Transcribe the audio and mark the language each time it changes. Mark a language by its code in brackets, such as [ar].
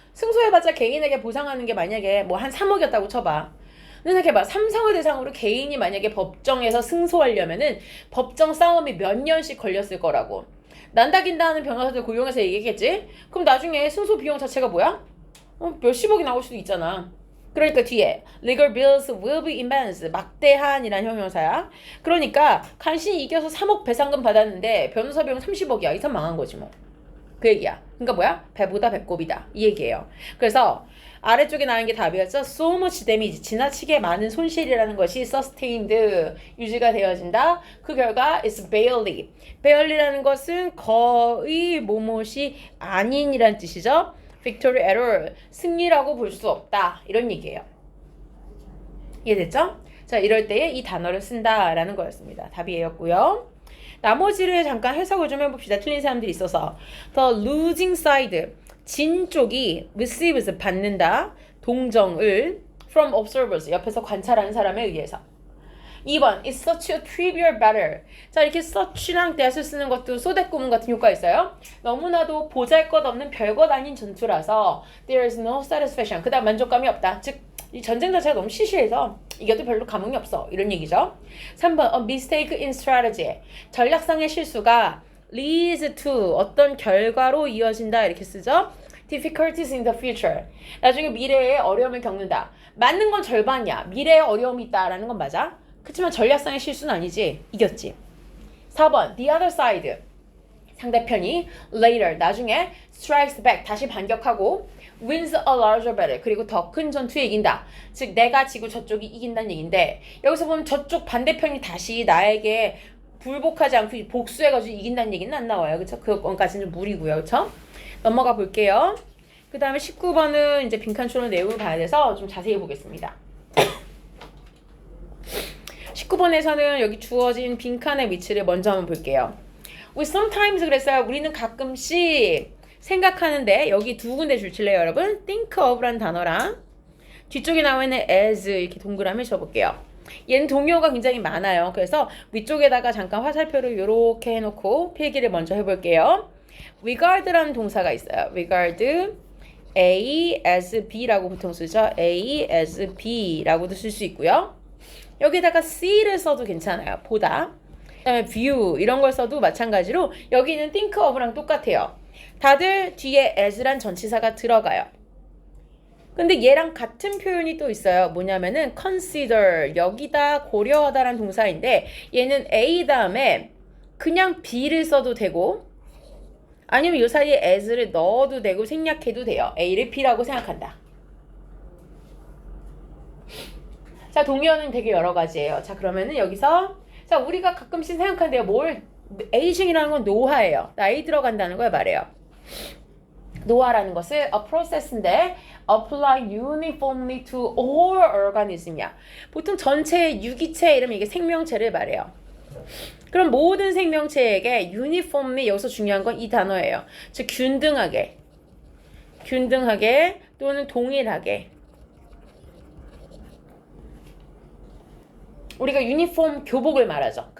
[ko] 승소해봤자 개인에게 보상하는 게 만약에 뭐 한 3억이었다고 쳐봐. 생각해봐. 삼성을 대상으로 개인이 만약에 법정에서 승소하려면은 법정 싸움이 몇 년씩 걸렸을 거라고. 난다긴다 하는 변호사들 고용해서 얘기했겠지? 그럼 나중에 승소 비용 자체가 뭐야? 몇십억이 나올 수도 있잖아. 그러니까 뒤에 [en] legal bills will be immense. [ko] 막대한이란 형용사야. 그러니까 간신히 이겨서 3억 배상금 받았는데 변호사 비용 30억이야. 이상 망한 거지 뭐. 그 얘기야. 그러니까 뭐야? 배보다 배꼽이다. 이 얘기예요. 그래서 아래쪽에 나온 게 답이었죠. [en] So much damage. [ko] 지나치게 많은 손실이라는 것이 sustained. 유지가 되어진다. 그 결과 [en] is barely. [ko] barely라는 것은 거의 뭐뭇이 아닌이란 뜻이죠. [en] victory at all. [ko] 승리라고 볼 수 없다. 이런 얘기예요. 이해됐죠? 자, 이럴 때에 이 단어를 쓴다라는 거였습니다. 답이 A였고요. 나머지를 잠깐 해석을 좀 해봅시다. 틀린 사람들이 있어서. [en] The losing side. [ko] 진 쪽이 receives 받는다. 동정을 [en] from observers [ko] 옆에서 관찰하는 사람에 의해서. [en] 2번 It's such a trivial matter. [ko] 자, 이렇게 such랑 that을 쓰는 것도 소대꾸문 같은 효과 있어요. 너무나도 보잘것없는 별것 아닌 전투라서 [en] there is no satisfaction. [ko] 그다음 만족감이 없다. 즉 이 전쟁 자체가 너무 시시해서 이겨도 별로 감흥이 없어. 이런 얘기죠. 3번 [en] A mistake in strategy. [ko] 전략상의 실수가 [en] leads to [ko] 어떤 결과로 이어진다. 이렇게 쓰죠. [en] difficulties in the future. [ko] 나중에 미래에 어려움을 겪는다. 맞는 건 절반이야. 미래에 어려움이 있다라는 건 맞아. 그렇지만 전략상의 실수는 아니지. 이겼지. [en] 4번 the other side. [ko] 상대편이 [en] later [ko] 나중에 [en] strikes back [ko] 다시 반격하고 [en] wins a larger battle. [ko] 그리고 더 큰 전투에 이긴다. 즉 내가 지고 저쪽이 이긴다는 얘기인데 여기서 보면 저쪽 반대편이 다시 나에게 불복하지 않고 복수해가지고 이긴다는 얘기는 안 나와요. 그쵸? 그것까지는 좀 무리고요. 그쵸? 넘어가 볼게요. 그 다음에 19번은 이제 빈칸초론 내용을 봐야 돼서 좀 자세히 보겠습니다. 19번에서는 여기 주어진 빈칸의 위치를 먼저 한번 볼게요. [en] We sometimes [ko] 그랬어요. 우리는 가끔씩 생각하는데 여기 두 군데 줄칠래요, 여러분? [en] think of [ko] 라는 단어랑 뒤쪽에 나와 있는 as 이렇게 동그라미 쳐볼게요. 얘는 동요가 굉장히 많아요. 그래서 위쪽에다가 잠깐 화살표를 이렇게 해놓고 필기를 먼저 해볼게요. regard라는 동사가 있어요. regard A as B라고 보통 쓰죠. A as B라고도 쓸 수 있고요. 여기다가 C를 써도 괜찮아요. 보다. 그다음에 view 이런 걸 써도 마찬가지로 여기는 think of랑 똑같아요. 다들 뒤에 as란 전치사가 들어가요. 근데 얘랑 같은 표현이 또 있어요. 뭐냐면은 consider 여기다 고려하다라는 동사인데 얘는 A 다음에 그냥 B를 써도 되고 아니면 이 사이에 as를 넣어도 되고 생략해도 돼요. A를 B라고 생각한다. 자, 동의어는 되게 여러 가지예요. 자, 그러면은 여기서 자, 우리가 가끔씩 생각하는데요. 뭘 aging이라는 건 노화예요. 나이 들어간다는 걸 말해요. 노화라는 것은 [en] a process인데 apply uniformly to all organism이야. [ko] 보통 전체 유기체 이러면 이게 생명체를 말해요. 그럼 모든 생명체에게 uniformly 여기서 중요한 건 이 단어예요. 즉 균등하게 또는 동일하게 우리가 유니폼 교복을 말하죠.